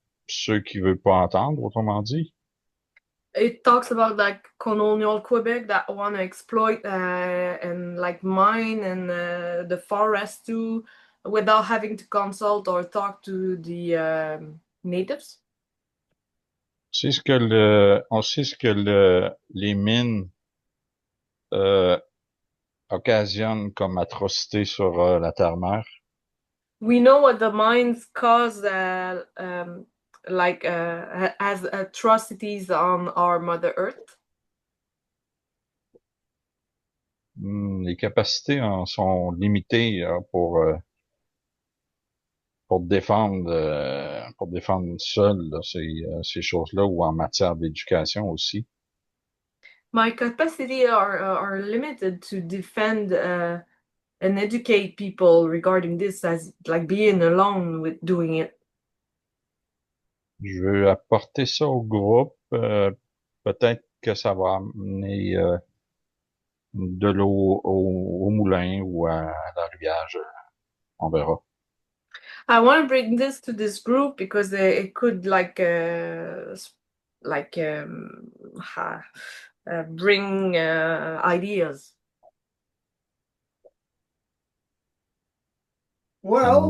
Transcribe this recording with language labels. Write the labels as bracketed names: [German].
[French] ceux qui veulent pas entendre, autrement dit. [English] It talks about like colonial Quebec that want to exploit and like mine and the forest too, without having to consult or talk to the natives. [French] On sait ce que les mines occasionnent comme atrocité sur la terre-mère. [English] We know what the mines cause, as atrocities on our Mother Earth. [French] Les capacités sont limitées pour défendre seul là, ces choses-là ou en matière d'éducation aussi. [English] My capacity are limited to defend and educate people regarding this, as like being alone with doing it. [French] Je veux apporter ça au groupe. Peut-être que ça va amener de l'eau au moulin ou à la rivière. On verra. [English] I want to bring this to this group because it could bring ideas. Well,